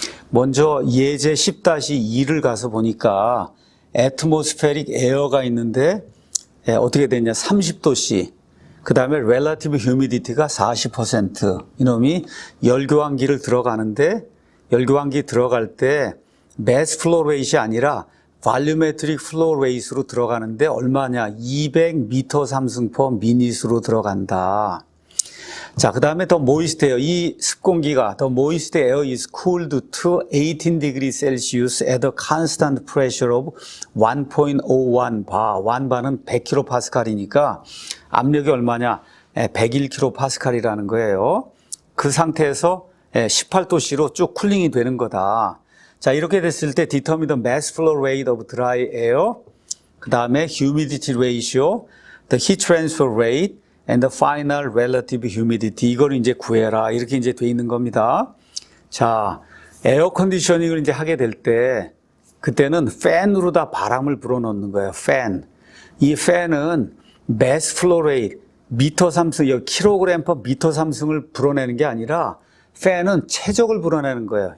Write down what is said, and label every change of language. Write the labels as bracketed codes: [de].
[ko] 먼저 예제 10-2를 가서 보니까 애트모스페릭 에어가 있는데 어떻게 됐냐 30도씨 그 다음에 [en] relative humidity [ko] 가 40% 이놈이 열교환기를 들어가는데 열교환기 들어갈 때 [en] mass flow rate [ko] 이 아니라 [en] volumetric flow rate [ko] 로 들어가는데 얼마냐 200m 상승 [en] per minute [ko] 로 들어간다. 자, 그 다음에 [en] the moist air [ko] 이 습공기가 [en] the moist air is cooled to 18 degrees Celsius at a constant pressure of 1.01 bar [ko] 1bar은 100kPa이니까 압력이 얼마냐 101kPa이라는 거예요. 그 상태에서 18도씨로 쭉 쿨링이 되는 거다. 자, 이렇게 됐을 때 [en] determine the mass flow rate of dry air 그 다음에 humidity ratio, the heat transfer rate and the final relative humidity [ko] 이걸 이제 구해라 이렇게 이제 돼 있는 겁니다. 자, 에어 컨디셔닝을 이제 하게 될 때 그때는 팬으로 다 바람을 불어넣는 거예요. 팬. 이 팬은 [en] mass flow rate [ko] 미터 삼승, 킬로그램 per 미터 삼승을 불어내는 게 아니라 팬은 최적을 불어내는 거예요.